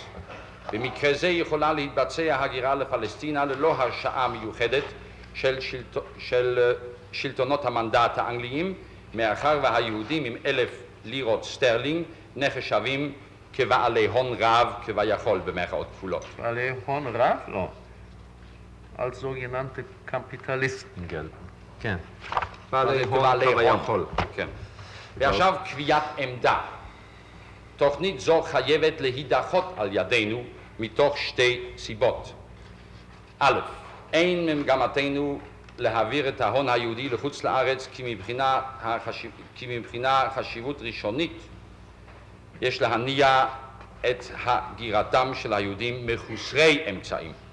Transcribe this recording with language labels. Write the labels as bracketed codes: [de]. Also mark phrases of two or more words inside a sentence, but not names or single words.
[he] במקרה זה יכולה להתבצע הגירה לפלסטינה ללא הרשאה מיוחדת של שלטונות המנדט האנגליים, מאחר והיהודים עם 1,000 לירות סטרלינג נחשבים כבעלי הון רב כביכול במרכאות כפולות. בעלי הון רב? לא. [de] als sogenannte Kapitalisten gelten. [he] כן. בעלי הון כביכול. כן. ועכשיו קביעת עמדה. תוכנית זו חייבת להידחות על ידינו מתוך שתי סיבות. א', אין ממגמתנו להעביר את ההון היהודי לחוץ לארץ כי מבחינה חשיבות ראשונית יש להניע את הגירתם של היהודים מחוסרי אמצעים.